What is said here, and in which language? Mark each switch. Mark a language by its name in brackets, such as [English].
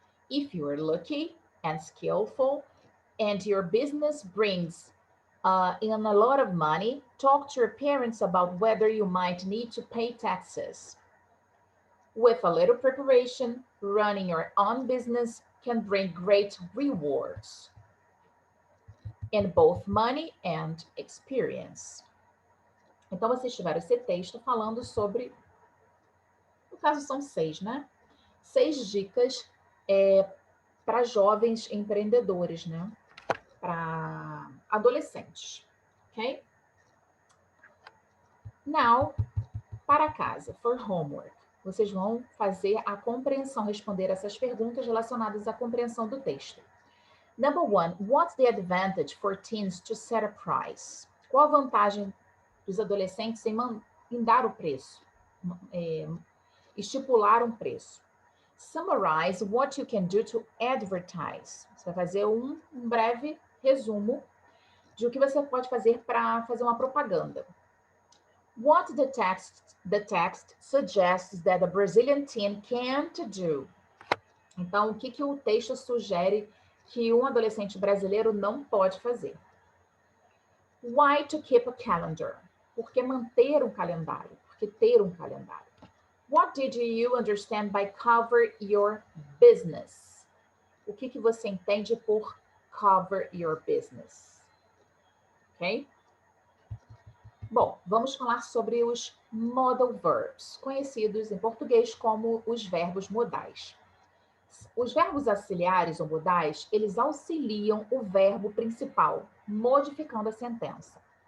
[English] If you are lucky and skillful and your business brings in a lot of money, talk to your parents about whether you might need to pay taxes. With a little preparation, running your own business can bring great rewards in both money and experience. [Portuguese] Então, vocês tiveram esse texto falando sobre, no caso são 6, né? 6 dicas para jovens empreendedores, né? Para adolescentes, ok? [English] Now, [Portuguese] para casa, [English] for homework. [Portuguese] Vocês vão fazer a compreensão, responder essas perguntas relacionadas à compreensão do texto. [English] Number 1, what's the advantage for teens to set a price? [Portuguese] Qual a vantagem dos adolescentes em dar o preço? Estipular um preço. [English] Summarize what you can do to advertise. [Portuguese] Você vai fazer um breve resumo de o que você pode fazer para fazer uma propaganda. [English] What the text suggests that a Brazilian teen can't do. [Portuguese] Então, o que o texto sugere que um adolescente brasileiro não pode fazer? [English] Why to keep a calendar? [Portuguese] Por que manter um calendário? Por que ter um calendário? [English] What did you understand by cover your business? [Portuguese] O que você entende por [English] cover your business? [Portuguese] Ok? Bom, vamos falar sobre os modal verbs, conhecidos em português como os verbos modais. Os verbos auxiliares ou modais, eles auxiliam o verbo principal, modificando a sentença.